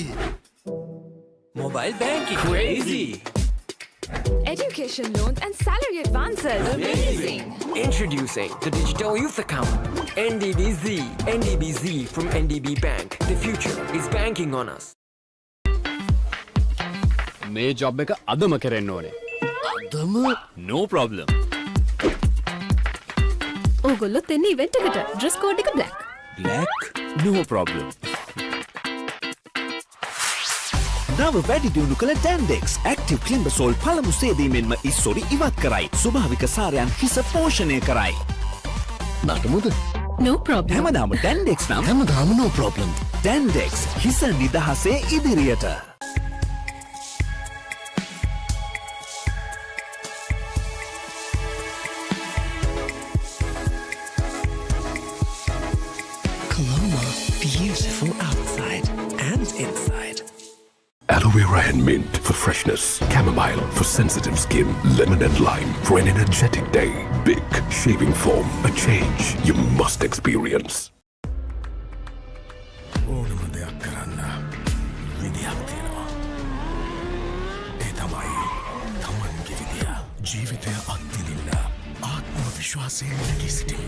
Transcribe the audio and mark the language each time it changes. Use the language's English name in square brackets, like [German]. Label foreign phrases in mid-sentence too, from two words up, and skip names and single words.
[English] Mobile banking. Crazy. Education loans and salary advances. Amazing. Introducing the Digital Youth Account. NDBZ. NDBZ from NDB Bank. The future is banking on us. [Sinhala] මේ ජොබ් එක අදම කරන්න ඕනේ. අදම? [English] No problem. [Sinhala] ඕගොල්ලොත් එන්නේ ඉවෙන්ට් එකට. [English] dress code [Sinhala] එක black. [English] Black? No problem. [Sinhala] නව වැඩි දියුණු කළ Dandex ඇක්ටිව් ක්ලිම්බසෝල් පළමු සේදීමෙන්ම ඉස්සොරි ඉවත් කරයි. ස්වභාවික සාරයන් හිස පෝෂණය කරයි. නටමුද? [English] No problem. [Sinhala] හැමදාම Dandex නම් [English] හැමදාම no problem. [Sinhala] Dandex හිස නිදහසේ ඉදිරියට. [English] Colombo, beautiful outside and inside. Aloe vera and mint for freshness. Chamomile for sensitive skin. Lemon and lime for an energetic day. Big shaving foam. A change you must experience. [Sinhala] ඕනම දෙයක් කරන්න විදියක් තියෙනවා. ඒ තමයි තමන්ගේ විදිය. ජීවිතය අත්විඳින්න ආත්ම විශ්වාසයෙන් නැගී සිටින්න.